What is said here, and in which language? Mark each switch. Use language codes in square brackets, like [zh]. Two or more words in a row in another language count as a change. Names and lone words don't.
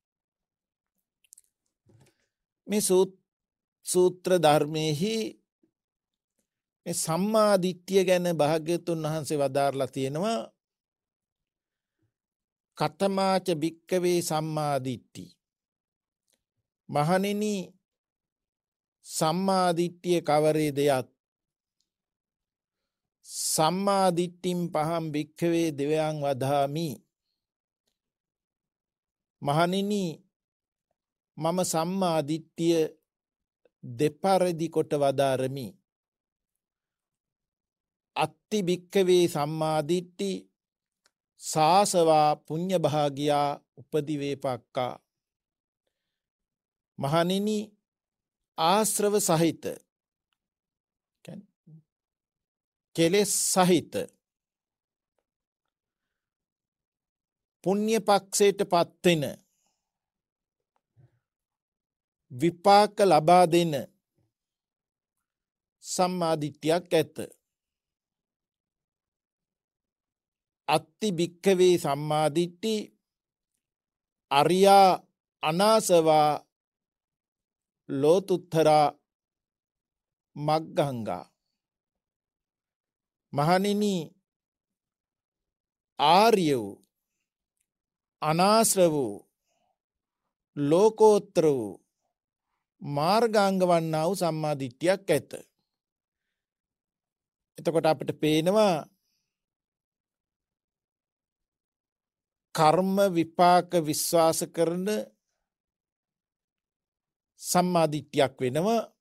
[si] මේ සූත්‍ර ධර්මයේහි මේ සම්මාදිට්ඨිය ගැන භාග්‍යවතුන් වහන්සේ වදාරලා තියෙනවා. [pi] කතමාච භික්කවේ සම්මාදිට්ඨි. [si] මහණෙනි, සම්මාදිට්ඨිය කවරේ දෙයක්? [pi] සම්මාදිට්ඨින් පහම් භික්කවේ දෙවයන් වදාමි. [si] මහණෙනි, මම සම්මාදිට්ඨිය දෙපරිදි කොට වදාරමි. [pi] අත්ති භික්කවේ සම්මාදිට්ඨි සාසවා පුඤ්ඤ භාගියා උපදිවේපක්කා. [si] මහණෙනි, ආශ්‍රව සහිත, කෙලෙස් සහිත පුණ්‍ය පක්ෂයට පත්වෙන, විපාක ලබා දෙන සම්මාදිට්ඨියක් ඇත. [pi] අත්ති භික්කවේ සම්මාදිට්ඨි අරියා අනාසවා ලෝතුත්තරා මග්ගංගා. [si] මහණෙනි ආර්ය වූ අනාශ්‍රව වූ ලෝකෝත්තර වූ මාර්ගාංග වන්නා වූ සම්මාදිට්ඨියක් ඇත. එතකොට අපිට පේනවා කර්ම විපාක විශ්වාස කරන සම්මාදිට්ඨියක් වෙනවා.